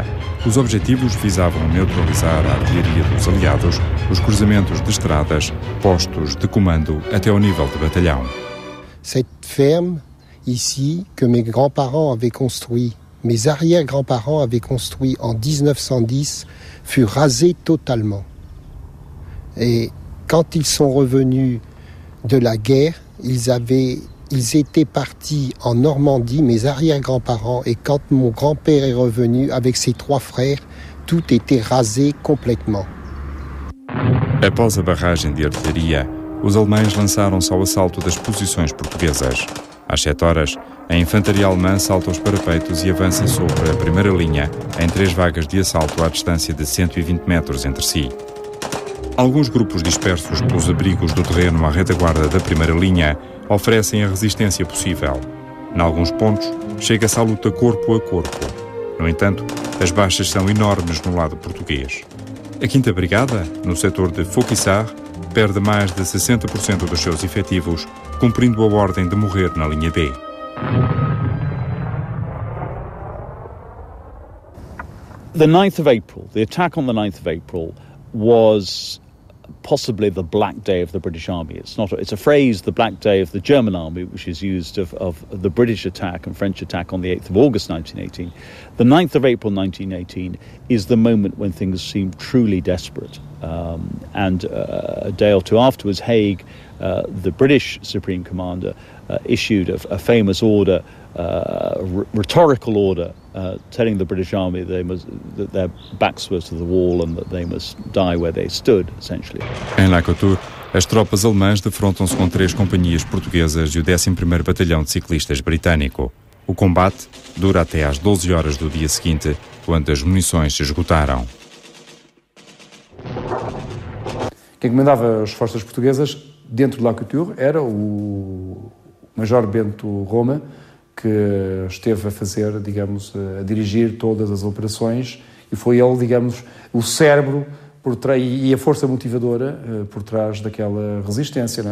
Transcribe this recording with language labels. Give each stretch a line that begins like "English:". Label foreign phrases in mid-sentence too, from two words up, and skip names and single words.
Portuguese: Os objetivos visavam neutralizar a artilharia dos aliados, os cruzamentos de estradas, postos de comando até ao nível de batalhão.
French: Cette ferme ici que mes grands-parents avaient construit, mes arrière-grands-parents avaient construit en 1910, fut rasée totalement. Et quand ils sont revenus de la guerre, ils étaient partis en Normandie, mes arrière-grands-parents, et quand mon grand-père est revenu avec ses 3 frères, tout était rasé complètement.
Portuguese: Após a barragem de artilharia, os alemães lançaram-se ao assalto das posições portuguesas. Às 7 horas, a infantaria alemã salta aos parapeitos e avança sobre a primeira linha, em 3 vagas de assalto à distância de 120 metros entre si. Alguns grupos dispersos pelos abrigos do terreno à retaguarda da primeira linha oferecem a resistência possível. Em alguns pontos, chega-se à luta corpo a corpo. No entanto, as baixas são enormes no lado português. A 5ª Brigada, no setor de Fauquissart, perde mais de 60% dos seus efetivos, cumprindo a ordem de morrer na linha B.
English: The 9th of April, the attack on the 9th of April was possibly the black day of the British Army. It's a phrase, the black day of the German army, which is used of the British attack and French attack on the 8th of August 1918. The 9th of April 1918 is the moment when things seem truly desperate. And a day or two afterwards, Haig, the British Supreme Commander, issued a famous order, rhetorical order, telling the British Army that their backs were to the wall and that they must die where they stood, essentially.
Portuguese: Em La Couture, as tropas alemãs defrontam-se com 3 companhias portuguesas e o 11º Batalhão de Ciclistas britânico. O combate dura até às 12 horas do dia seguinte, quando as munições se esgotaram. Quem comandava as forças portuguesas dentro de La Couture era o Major Bento Roma, que esteve a fazer, digamos, a dirigir todas as operações, e foi ele, digamos, o cérebro por trás e a força motivadora por trás daquela resistência, não é?